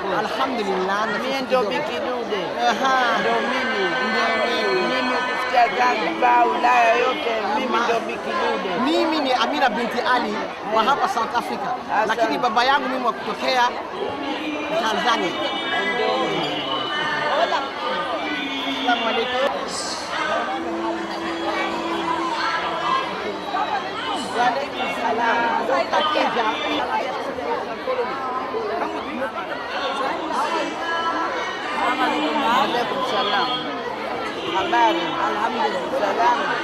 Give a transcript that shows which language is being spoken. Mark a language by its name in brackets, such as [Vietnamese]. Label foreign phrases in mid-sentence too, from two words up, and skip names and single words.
[Swahili] Alhamdulillah. Mimi ndo Bikidude. Aha. Ndo mimi. Mimi ukisikia Zanzibar, Ulaya yote, mimi ndo Bikidude. Mimi ni Amira binti Ali wa hapa South Africa, lakini baba yangu mimi wa kutokea Tanzania. [Arabic] السلام عليكم. وعليكم السلام. Khadija. عليكم السلام. [Swahili] Habari? Alhamdulillah. Salam.